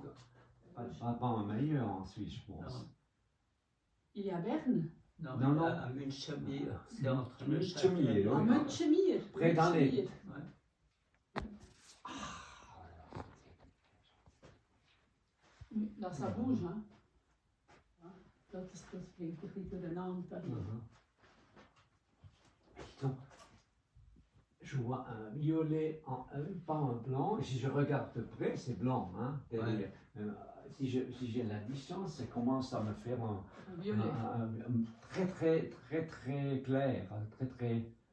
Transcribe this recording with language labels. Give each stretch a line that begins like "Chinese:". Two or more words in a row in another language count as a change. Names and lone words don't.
French: Pas un meilleur en Suisse, je pense. Non. Il y a Berne. Non, Non, non. à Münchemir, c'est entre le Münchemir, château. oui. À Münchemir. Près d'Alais. Ouais. Oui, là, ça bouge. Hein.
Dutch: Dat is springt een beetje de naam.
French: Donc, je vois un violet, pas un blanc. Si je regarde de près, c'est blanc. Hein, Ouais. si j'ai la distance, ça commence à me faire un Violet. très clair. Très.